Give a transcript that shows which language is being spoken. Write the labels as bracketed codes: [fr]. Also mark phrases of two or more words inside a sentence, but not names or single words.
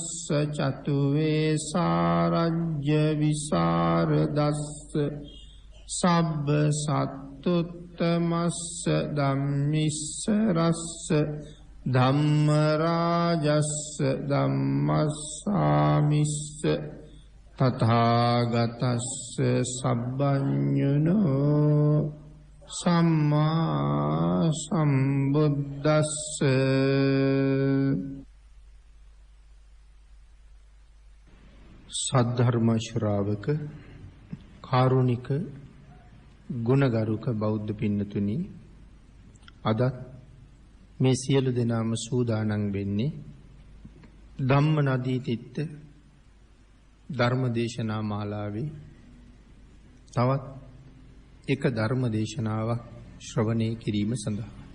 [pi] චතු වේසාරජ්‍ය විසරදස්ස සබ්බ සත්තුත්තමස්ස ධම්මිස්ස රස්ස ධම්ම රාජස්ස ධම්මස්සාමිස්ස තථාගතස්ස සබ්බඤුනෝ සම්මා සම්බුද්දස්ස. [si] සද්ධර්ම ශ්‍රාවක කාරුණික ගුණගරුක බෞද්ධ පින්නතුනි, අදත් මේ සියලු දෙනාම සූදානම් වෙන්නේ ධම්ම නදී තිත්ත ධර්ම දේශනා මාලාවේ තවත් එක ධර්ම දේශනාවක් ශ්‍රවණය කිරීම සඳහා